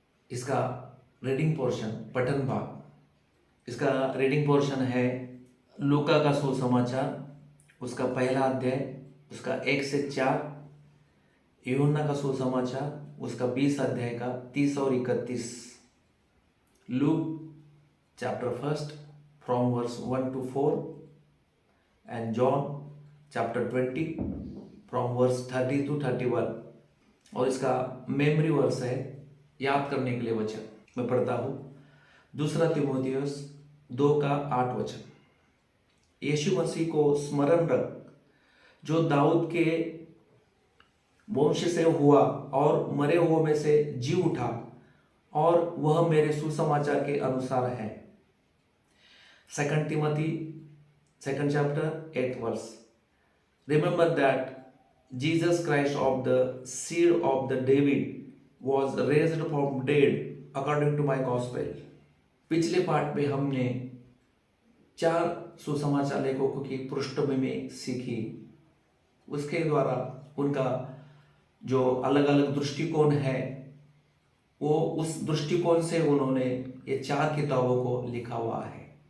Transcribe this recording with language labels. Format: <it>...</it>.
<hi>इसका reading portion, पठन भाग, इसका रीडिंग पोर्शन है लूका का सुसमाचार, उसका पहला अध्याय, उसका 1 से 4। यूहन्ना का सुसमाचार, उसका 20 अध्याय का 30 और 31।</hi> <en>Luke chapter 1 from verse 1 to 4 and John chapter 20 from verse 30 to 31।</en> <hi>और इसका मेमोरी वर्स है, याद करने के लिए वचन मैं पढ़ता हूँ। दूसरा तीमुथियुस 2 का 8 वचन। यीशु मसीह को स्मरण रख, जो दाऊद के वंश से हुआ और मरे हुओं में से जी उठा, और वह मेरे सुसमाचार के अनुसार है।</hi> <en>2 Timothy 2nd chapter 8th verse। Remember that Jesus Christ of the seed of the David was raised from dead according to my gospel।</en> <hi>पिछले पार्ट में हमने 4 सुसमाचार लेखकों की पृष्ठभूमि सीखी। उसके द्वारा उनका जो अलग अलग दृष्टिकोण है, वो उस दृष्टिकोण से उन्होंने ये 4 किताबों को लिखा हुआ है।</hi>